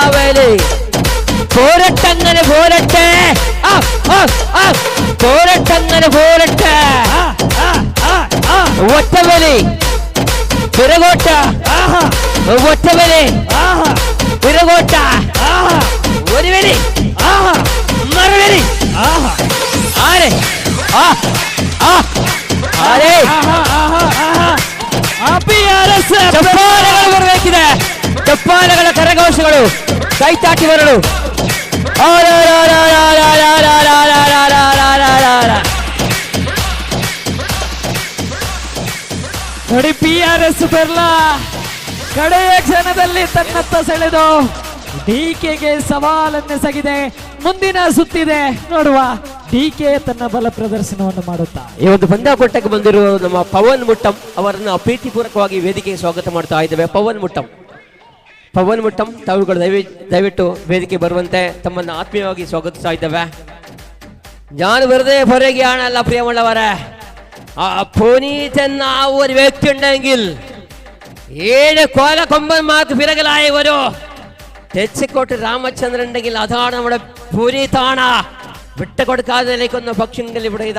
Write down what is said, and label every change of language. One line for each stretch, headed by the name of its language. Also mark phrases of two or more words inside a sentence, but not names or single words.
Malayalam: ഒറ്റവേലി പോരട്ടങ്ങനെ പോരട്ടെ പോരട്ടങ്ങനെ പോരട്ടെ ഒറ്റവേലി പിറകോട്ട ഒറ്റവേലി പിറകോട്ട ഒരു വേലി മറുവേലി ആരെ ആരെ
Kannada: ಚಪ್ಪಾಳೆಗಳು ಬರಬೇಕಿದೆ ಚಪ್ಪಾಳೆಗಳ ಕರಘೋಷಗಳು ಕೈತಾಟಿ ಬರಲು ನೋಡಿ PRS ಬೆರ್ಲಾ ಕಡೆಯ ಕ್ಷಣದಲ್ಲಿ ತನ್ನತ್ತ ಸೆಳೆದು DKಗೆ ಸವಾಲನ್ನೆಸಗಿದೆ. ಮುಂದಿನ ಸುತ್ತಿದೆ ನೋಡುವ. DK ತನ್ನ ಬಲ ಪ್ರದರ್ಶನವನ್ನು ಮಾಡುತ್ತಾ ಈ ಒಂದು ಪಂದ್ಯಾಕೂಟಕ್ಕೆ ಬಂದಿರುವ ನಮ್ಮ ಪವನ್ ಮುಟ್ಟಂ ಅವರನ್ನು ಪ್ರೀತಿಪೂರ್ವಕವಾಗಿ ವೇದಿಕೆಗೆ ಸ್ವಾಗತ ಮಾಡ್ತಾ ಇದ್ದೇವೆ. ಪವನ್ ಮುಟ್ಟಂ ತಾವುಗಳು ದಯವಿಟ್ಟು ವೇದಿಕೆ ಬರುವಂತೆ ತಮ್ಮನ್ನು ಆತ್ಮೀಯವಾಗಿ ಸ್ವಾಗತಿಸ್ತಾ ಇದ್ದೇವೆ.
Malayalam: ഞാൻ വെറുതെ പറയുകയാണല്ല പ്രിയമുള്ളവരെ, പുനീതെന്ന ആ ഒരു വ്യക്തി ഉണ്ടെങ്കിൽ 7 കോലക്കൊമ്പന്മാർക്ക് പിറകിലായ ഒരു തെച്ചിക്കോട്ട് രാമചന്ദ്രൻ ഉണ്ടെങ്കിൽ അതാണ് നമ്മുടെ പുനീതാണ്. വിട്ടുകൊടുക്കാതെ നിൽക്കുന്ന പക്ഷികൾ ഇവിടെ ഇതാ.